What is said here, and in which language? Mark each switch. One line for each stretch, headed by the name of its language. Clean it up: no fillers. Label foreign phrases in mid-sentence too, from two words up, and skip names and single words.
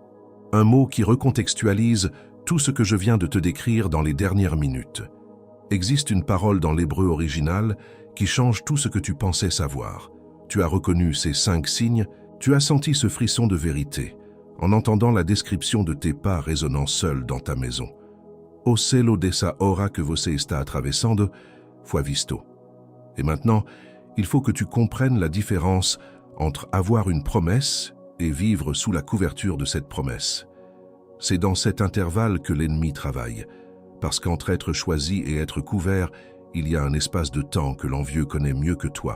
French: Un mot qui recontextualise tout ce que je viens de te décrire dans les dernières minutes. Existe une parole dans l'hébreu original qui change tout ce que tu pensais savoir. Tu as reconnu ces 5 signes, tu as senti ce frisson de vérité, en entendant la description de tes pas résonnant seuls dans ta maison.
Portuguese: O celo dessa hora que você está atravessando, foi visto.
French: Et maintenant, il faut que tu comprennes la différence entre avoir une promesse et vivre sous la couverture de cette promesse. C'est dans cet intervalle que l'ennemi travaille, parce qu'entre être choisi et être couvert, il y a un espace de temps que l'envieux connaît mieux que toi.